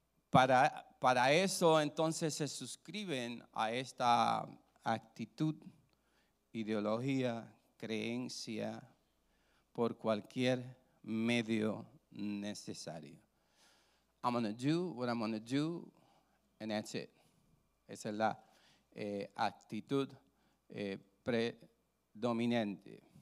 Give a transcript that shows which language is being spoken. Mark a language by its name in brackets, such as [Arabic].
[Spanish] Para eso entonces se suscriben a esta actitud, ideología, creencia, por cualquier medio necesario. [English] I'm going to do what I'm going to do, and that's it. [Spanish] Esa es la actitud predominante.